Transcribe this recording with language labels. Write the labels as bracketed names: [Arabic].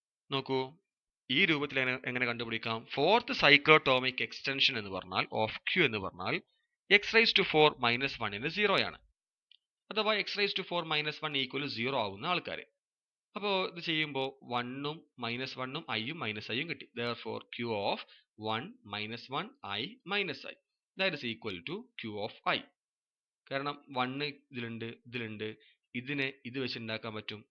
[Malayalam] നോക്കൂ, ഈ രൂപത്തിൽ എങ്ങനെ കണ്ടുപിടിക്കാം? ഫോർത്ത് സൈക്ലോടോമിക് എക്സ്റ്റൻഷൻ എന്ന് പറഞ്ഞാൽ ഓഫ് ക്യൂ എന്ന് പറഞ്ഞാൽ x റൈസ് ടു 4 -1 0 ആണ്. അഥവാ x റൈസ് ടു 4 -1 ഈക്വൽ 0 ആവുന്ന ആൾക്കാർ. അപ്പോൾ ഇത് ചെയ്യുമ്പോൾ 1ഉം -1ഉം iയും -iയും കിട്ടി. [English] therefore q of 1 -1 i -i that is equal to q of i. [Malayalam] കാരണം 1 ഇതിലുണ്ട്, ഇതിനെ ഇത് വെച്ച് ഉണ്ടാക്കാൻ പറ്റും.